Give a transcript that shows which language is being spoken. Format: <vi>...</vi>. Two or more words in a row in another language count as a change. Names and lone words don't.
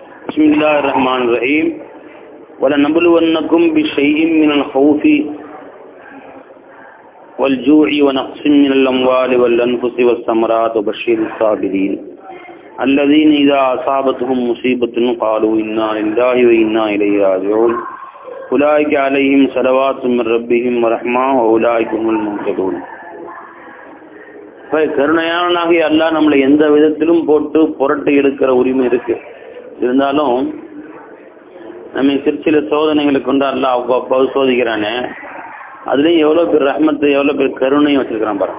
<ar>Bismillahirrahmanirrahim. وَلَنَبْلُوَنَّكُمْ بِشَيْءٍ مِّنَ الْخَوْفِ وَالْجُوعِ وَنَقْصٍ مِّنَ الْأَمْوَالِ وَالْأَنفُسِ وَالثَّمَرَاتِ وَبَشِّرِ الصَّابِرِينَ الَّذِينَ إِذَا أَصَابَتْهُم مُّصِيبَةٌ قَالُوا إِنَّا لِلَّهِ وَإِنَّا إِلَيْهِ راجعون أُولَٰئِكَ عَلَيْهِمْ صَلَوَاتٌ مِّن رَّبِّهِمْ وَرَحْمَةٌ وَأُولَٰئِكَ هُمُ الْمُهْتَدُونَ.</ar> <ta>கருணையானாகிய அல்லாஹ் நம்மளை எந்த விதத்திலும் போட்டு புரட்டி எடுக்கிற உரிமை இருக்கு. இருந்தாலும் நம்ம சிற்சில சோதனைகளை கொண்டு அல்லாஹ் அவ்வப்போது சோதிக்கிறானே, அதுலயும் எவ்வளவு பேர் ரஹ்மத்தை எவ்வளவு பேர் கருணையும் வச்சிருக்கிறான் பாருங்க.</ta>